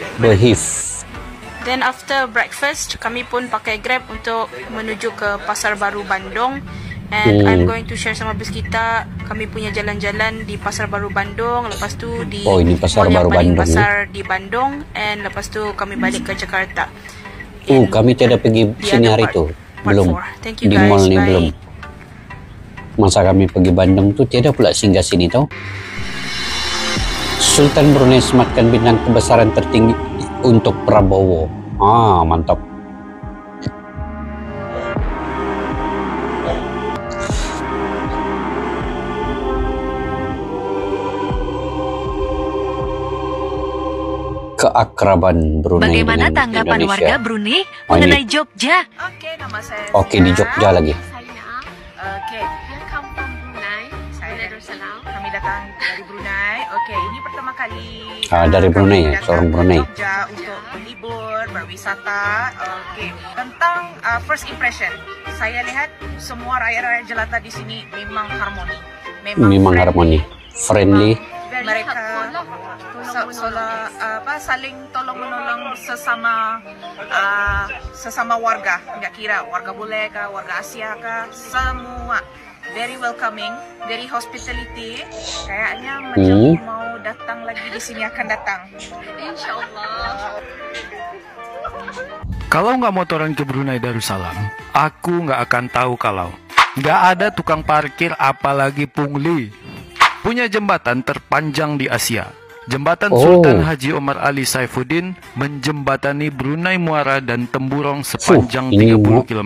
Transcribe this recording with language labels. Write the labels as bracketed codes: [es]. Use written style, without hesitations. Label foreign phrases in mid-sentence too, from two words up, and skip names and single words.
[en] Then after breakfast, [ms] kami pun pakai Grab untuk menuju ke Pasar Baru Bandung. [en] And I'm going to share [ms] sama bis kita, kami punya jalan-jalan di Pasar Baru Bandung, lepas tu di ini Pasar Baru Bandung, pasar di Bandung, and lepas tu kami balik ke Jakarta. Kami tidak pergi sini hari itu. Belum. Di mall ni belum. Masa kami pergi Bandung tu tiada pula singgah sini tau. [id] Sultan Brunei sematkan bintang kebesaran tertinggi untuk Prabowo. Mantap. Keakraban Brunei. Bagaimana tanggapan Indonesia. warga Brunei mengenai Jogja? [ms] Nama saya. [id] Oke, di Jogja lagi. [en] Welcome from Brunei. Saya Darussalam. [ms] Kami datang dari Brunei. Ini pertama kali dari Brunei ya, seorang Brunei. Jogja untuk berlibur, berwisata. Tentang [en] first impression, [ms] saya lihat semua rakyat-rakyat jelata di sini memang harmoni. Memang harmoni, friendly. Mereka saling tolong menolong sesama warga, nggak kira warga bule kah, warga Asia kah, semua [en] very welcoming, very hospitality. [ms] Kayaknya macam mau datang lagi di sini akan datang. Insyaallah. [id] Kalau nggak motoran ke Brunei Darussalam, aku nggak akan tahu kalau nggak ada tukang parkir apalagi pungli. Punya jembatan terpanjang di Asia. Jembatan Sultan Haji Omar Ali Saifuddin menjembatani Brunei Muara dan Temburong sepanjang 30 km.